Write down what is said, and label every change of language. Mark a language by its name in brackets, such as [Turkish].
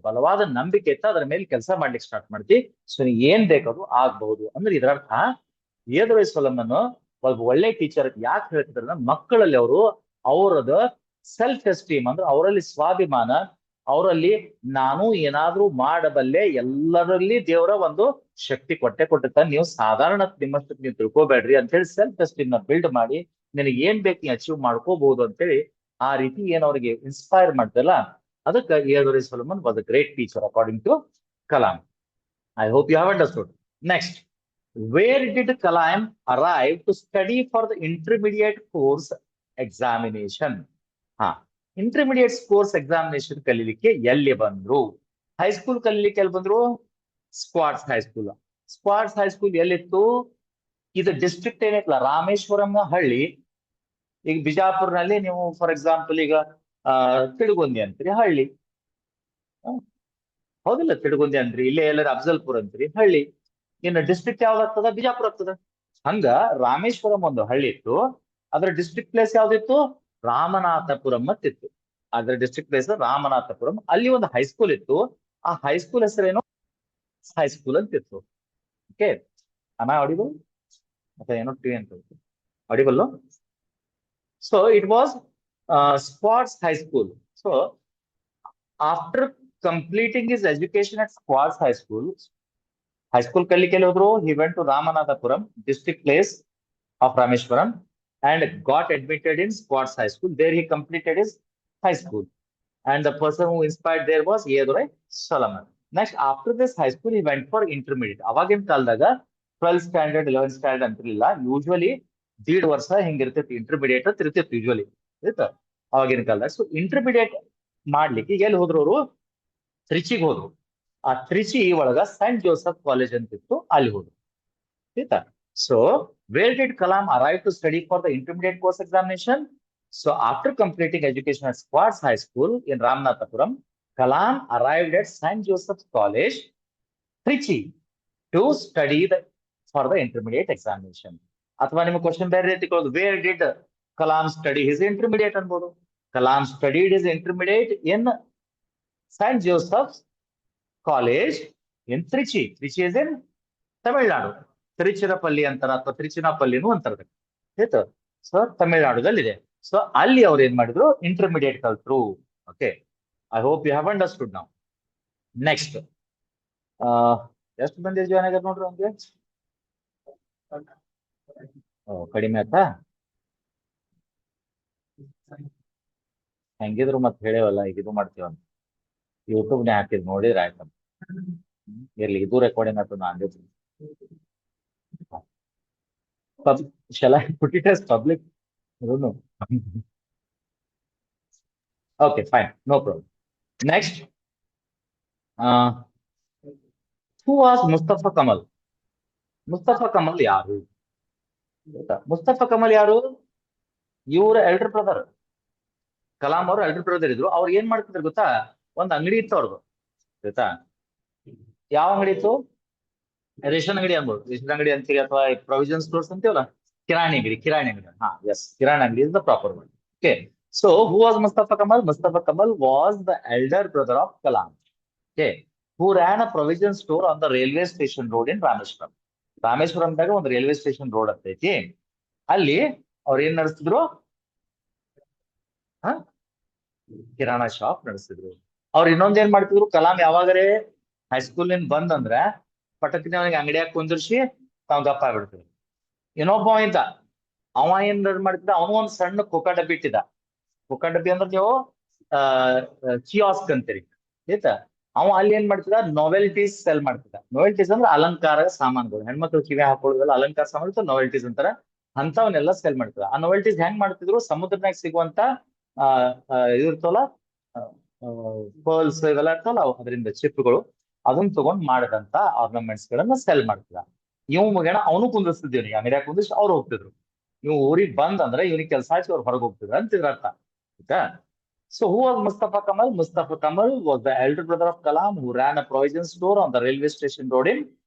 [Kannada] ಬಲವಾದ ನಂಬಿಕೆ ಇತ್ತ ಅದ್ರ ಮೇಲೆ ಕೆಲಸ ಮಾಡ್ಲಿಕ್ಕೆ ಸ್ಟಾರ್ಟ್ ಮಾಡ್ತಿ. ಸೊ ನೀ ಏನ್ ಬೇಕದು ಆಗ್ಬಹುದು ಅಂದ್ರೆ ಇದರರ್ಥ ಏದುವೈ ಸೊಲಮನ್ ಒಬ್ಬ ಒಳ್ಳೆ ಟೀಚರ್ ಯಾಕೆ ಹೇಳ್ತಿದ್ರ, ಮಕ್ಕಳಲ್ಲಿ ಅವರದ ಸೆಲ್ಫ್ ಎಸ್ಟೀಮ್ ಅಂದ್ರೆ ಅವರಲ್ಲಿ ಸ್ವಾಭಿಮಾನ, ಅವರಲ್ಲಿ ನಾನು ಏನಾದ್ರೂ ಮಾಡಬಲ್ಲೆ, ಎಲ್ಲರಲ್ಲಿ ದೇವರ ಒಂದು ಶಕ್ತಿ ಕೊಟ್ಟಿರ್ತಾನೆ. ನೀವು ಸಾಧಾರಣ ನಿಮ್ಮಷ್ಟಕ್ಕೆ ನೀವು ತಿಳ್ಕೊಬೇಡ್ರಿ ಅಂತ ಹೇಳಿ ಸೆಲ್ಫ್ ಎಸ್ಟೀಮ್ ನ ಬಿಲ್ಡ್ ಮಾಡಿ ನಿನಗೆ ಏನ್ ಬೇಕು ನೀ ಅಚೀವ್ ಮಾಡ್ಕೋಬಹುದು ಅಂತೇಳಿ ಆ ರೀತಿ ಏನ್ ಅವ್ರಿಗೆ ಇನ್ಸ್ಪೈರ್ ಮಾಡ್ತಲ್ಲ, ಅದಕ್ಕೆ ಏದುವೈ Solomon [English] Was a great teacher according to Kalam. I hope you have understood. Next, where did Kalam arrive to study for the intermediate course examination? [Kannada] ಹಾ, ಇಂಟರ್ಮೀಡಿಯೇಟ್ ಕೋರ್ಸ್ ಎಕ್ಸಾಮಿನೇಷನ್ ಕಲೀಲಿಕ್ಕೆ ಎಲ್ಲಿ ಬಂದ್ರು? ಹೈಸ್ಕೂಲ್ ಕಲೀಲಿಕ್ಕೆ ಎಲ್ಲಿ ಬಂದ್ರು? Squads high school. Squads high school ಎಲ್ಲಿತ್ತು? ಇದು district ಏನೈತಲ್ಲ ರಾಮೇಶ್ವರಂ ಹಳ್ಳಿ. ಈಗ ಬಿಜಾಪುರ್ನಲ್ಲಿ ನೀವು ಫಾರ್ ಎಕ್ಸಾಂಪಲ್ ಈಗ ತಿಳುಗುಂದಿ ಅಂತೀರಿ, ಹಳ್ಳಿ. ಹೌದಿಲ್ಲ, ತಿಳುಗುಂದಿ ಅಂದ್ರಿ, ಇಲ್ಲೇ ಎಲ್ಲರ ಅಫ್ಜಲ್ಪುರ್ ಅಂತೀರಿ, ಹಳ್ಳಿ. ಇನ್ನು ಡಿಸ್ಟ್ರಿಕ್ಟ್ ಯಾವ್ದಾಗ್ತದ? ಬಿಜಾಪುರ ಆಗ್ತದ. ಹಂಗ ರಾಮೇಶ್ವರಂ ಒಂದು ಹಳ್ಳಿ ಇತ್ತು, ಅದ್ರ ಡಿಸ್ಟ್ರಿಕ್ಟ್ ಪ್ಲೇಸ್ ಯಾವ್ದಿತ್ತು? ರಾಮನಾಥಪುರಂ ಅಂತಿತ್ತು. ಅದ್ರ ಡಿಸ್ಟ್ರಿಕ್ಟ್ ಪ್ಲೇಸ್ ರಾಮನಾಥಪುರಂ. ಅಲ್ಲಿ ಒಂದು ಹೈಸ್ಕೂಲ್ ಇತ್ತು, ಆ ಹೈಸ್ಕೂಲ್ ಹೆಸರೇನು? ಹೈಸ್ಕೂಲ್ ಅಂತಿತ್ತು. ಓಕೆ, ಅಮ್ಮ ಆಡಿಬಲ್ ಅಥವಾ ಏನೋ ಟಿ ಅಂತ audible. [English] So it was Squads High School. So after completing his education at Squads High School, [Kannada] ಕಲಿಕೆ ಹೋದ್ರು. [English] He went to Ramanathapuram, district place of Rameshwaram, and got admitted in Squads High School. There he completed his high school, and the person who inspired there was Yedurai Solomon. Next, after this high school, he went for intermediate. [Kannada] ಅವಾಗಿನ ಕಾಲದಾಗ 12th standard 11th standard ಅಂತಿರಲಿಲ್ಲ, usually 1.5 ವರ್ಷ ಹಿಂಗಿರ್ತೈತಿ intermediate ಅಂತ ಇರ್ತಿತ್ತು usually, ಆಯ್ತಾ ಅವಾಗಿನ ಕಾಲದಾಗ. So intermediate ಮಾಡ್ಲಿಕ್ಕೆ ಎಲ್ಲಿ ಹೋದ್ರು ಅವರು? ತ್ರಿಚಿಗೆ ಹೋದ್ರು. ಆ ತ್ರಿಚಿ ಒಳಗ ಸೈಂಟ್ ಜೋಸೆಫ್ ಕಾಲೇಜ್ ಅಂತಿತ್ತು, ಅಲ್ಲಿ ಹೋದ್ರು, ಆಯ್ತಾ. [English] So where did Kalam arrive to study for the intermediate course examination? So after completing education at Squads High School in Ramanathapuram, Kalam arrived at Saint Joseph's College, Trichy, to study for the intermediate examination. [Kannada] ಅಥವಾ ನಿಮ್ಗೆ question ಬೇರೆ ರೀತಿ ಕೇಳೋದು, [English] where did Kalam study his intermediate [Kannada] ಅನ್ಬೋದು. [English] Kalam studied his intermediate in Saint Joseph's College in Trichy. Trichy is in Tamil Nadu. [Kannada] Tiruchirappalli ಅಂತಾರ ಅಥವಾ ತಿರುಚಿನಪಲ್ಲಿನೂ ಅಂತಾರ, ಆಯ್ತು. ಸೊ ತಮಿಳ್ನಾಡುದಲ್ಲಿದೆ. ಸೊ ಅಲ್ಲಿ ಅವ್ರು ಏನ್ ಮಾಡಿದ್ರು? Intermediate ಕಲ್ತ್ರು. [English] Okay, I hope you have understood now. [Kannada] Next, ಎಷ್ಟು ಮಂದಿ ಜಾಯ್ನ್ ಆಗ್ಯಾರ ನೋಡ್ರಿ ಅವ್ನಿಗೆ? ಕಡಿಮೆ ಆಯ್ತಾ? ಹೆಂಗಿದ್ರು ಮತ್ತೆ ಹೇಳೇವಲ್ಲ, ಈಗ ಇದು ಮಾಡ್ತೀವಂತ ಯೂಟ್ಯೂಬ್ ನೇ ಹಾಕಿದ್ ನೋಡಿದ್ರೆ ಆಯ್ತಮ್ಮ. ಇರ್ಲಿ, ಇದು ರೆಕಾರ್ಡಿಂಗ್ ಆಯ್ತು. [English] ನಾನು shall I put it as public? I don't know. Okay, fine, no problem. Next, who was Mustafa Kamal? [Kannada] Mustafa Kamal ಯಾರು? ಮುಸ್ತಫಾ ಕಮಲ್ ಯಾರು? ಇವ್ರ ಎಲ್ಡರ್ ಬ್ರದರ್. ಕಲಾಂ ಅವರು ಎಲ್ಡರ್ ಬ್ರದರ್ ಇದ್ರು. ಅವ್ರು ಏನ್ ಮಾಡ್ತಿದ್ರು ಗೊತ್ತಾ? ಒಂದ್ ಅಂಗಡಿ ಇತ್ತು ಅವ್ರದ್ದು, ಆಯ್ತಾ. ಯಾವ ಅಂಗಡಿ ಇತ್ತು? ರೇಷನ್ ಅಂಗಡಿ ಅನ್ಬೋದು, ರೇಷನ್ ಅಂಗಡಿ ಅಂತೀವಿ ಅಥವಾ ಪ್ರೊವಿಷನ್ ಸ್ಟೋರ್ಸ್ ಅಂತೀವಲ್ಲ, ಕಿರಾಣಿ ಅಂಗಡಿ. [English] ಹಾ, ಎಸ್, ಕಿರಾಣಿ ಅಂಗಡಿ is the proper word. Okay, so who was Mustafa Kamal? Mustafa Kamal was the elder brother of Kalam, okay, who ran a provision store on the railway station road in Rameshwaram. [Kannada] ರಾಮೇಶ್ವರಂದಾಗ ಒಂದು railway station road ಅಂತೈತಿ, ಅಲ್ಲಿ ಅವ್ರು ಏನ್ ನಡೆಸ್ತಿದ್ರು? Kirana shop ನಡೆಸ್ತಿದ್ರು. ಅವ್ರು ಇನ್ನೊಂದ್ ಏನ್ ಮಾಡ್ತಿದ್ರು? Kalam ಯಾವಾಗರೇ high school ನಿಂದ ಬಂದಂದ್ರ ಪಟಕ್ಕಿನ ಅವನಿಗೆ ಅಂಗಡಿಯಾಗ ಕುಂದಿರ್ಸಿ ತಾವ್ ಗಪ್ಪ ಆಗ್ಬಿಡ್ತಿದ್ರು. ಇನ್ನೊಬ್ಬ ಇದ್ದ, ಅವ ಏನ್ ಮಾಡ್ತಿದ್ದ? ಅವನು ಒಂದ್ ಸಣ್ಣ ಕೊಕ್ಕ ಡಬ್ಬಿ ಇಟ್ಟಿದ್ದ. ಕೊಕ್ಕ ಡಬ್ಬಿ ಅಂದ್ರೆ ನೀವು ಕಿಯಾಸ್ಕ್ ಅಂತೀರಿ, ಆಯ್ತಾ. ಅವ ಅಲ್ಲಿ ಏನ್ ಮಾಡ್ತಿದ್ದ? ನಾವೆಲ್ಟೀಸ್ ಸೆಲ್ ಮಾಡ್ತಿದ್ದ. ನಾವೆಲ್ಟೀಸ್ ಅಂದ್ರೆ ಅಲಂಕಾರ ಸಾಮಾನುಗಳು, ಹೆಣ್ಮಕ್ಳು ಕಿವಿ ಹಾಕೊಳ್ಳೋದಲ್ಲ, ಅಲಂಕಾರ ಸಾಮಾನು ನಾವೆಲ್ಟೀಸ್ ಅಂತಾರ. ಅಂತವನ್ನೆಲ್ಲ ಸೆಲ್ ಮಾಡ್ತಿದ್ದ. ಆ ನಾವೆಲ್ಟೀಸ್ ಹೆಂಗ್ ಮಾಡ್ತಿದ್ರು? ಸಮುದ್ರನಾಗ ಸಿಗುವಂತ ಇರ್ತವಲ್ಲ ಪರ್ಲ್ಸ್, ಇವೆಲ್ಲ ಇರ್ತವಲ್ಲ, ಅದರಿಂದ ಚಿಪ್ಗಳು, ಅದನ್ನ ತಗೊಂಡ್ ಮಾಡಿದಂತ ಆರ್ನಮೆಂಟ್ಸ್ ಗಳನ್ನ ಸೆಲ್ ಮಾಡ್ತಿದ್ದ. ಇವ್ ಮುಗೇಣ ಅವನು ಕುಂದಿಸ್ತಿದ್ವಿ, ಅಂಗಡಿಯಾಗ ಕುಂದಿಸಿ ಅವ್ರು ಹೋಗ್ತಿದ್ರು. ಇವ್ ಊರಿಗೆ ಬಂದ್ ಅಂದ್ರೆ ಇವನಿಗೆ ಕೆಲಸ ಹಾಕಿ ಅವ್ರು ಹೊರಗೆ ಹೋಗ್ತಿದ್ರು ಅಂತಿದ್ರ ಅರ್ಥ, ಆಯ್ತಾ. [English] So who was Mustafa Kamal? Mustafa Kamal was the elder brother of Kalam, who ran a provision store on the railway station road in